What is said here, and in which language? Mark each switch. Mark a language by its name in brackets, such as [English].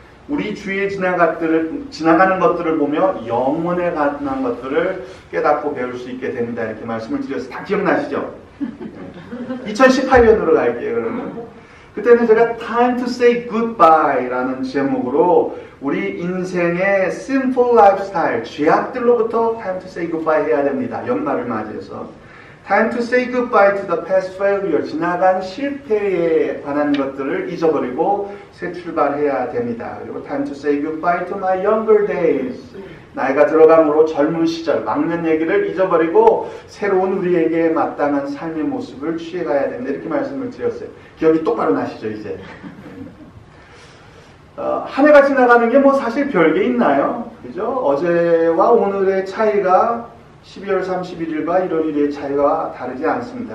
[Korean] 우리 주위에 지나가는 것들을 보며 영혼에 관한 것들을 깨닫고 배울 수 있게 됩니다. 이렇게 말씀을 드려서 다 기억나시죠? 2018년으로 갈게요. 그러면 그때는 제가 Time to Say Goodbye라는 제목으로 우리 인생의 Simple Lifestyle, 죄악들로부터 Time to Say Goodbye 해야 됩니다. 연말을 맞이해서 [English] Time to say goodbye to the past failure. [Korean] 지나간 실패에 관한 것들을 잊어버리고 새 출발해야 됩니다. 그리고 [English] Time to say goodbye to my younger days. [Korean] 나이가 들어감으로 젊은 시절, 막년 얘기를 잊어버리고 새로운 우리에게 마땅한 삶의 모습을 취해가야 됩니다. 이렇게 말씀을 드렸어요. 기억이 똑바로 나시죠, 이제? 한 해가 지나가는 게 뭐 사실 별게 있나요? 그죠? 어제와 오늘의 차이가 12월 31일과 1월 1일의 차이가 다르지 않습니다.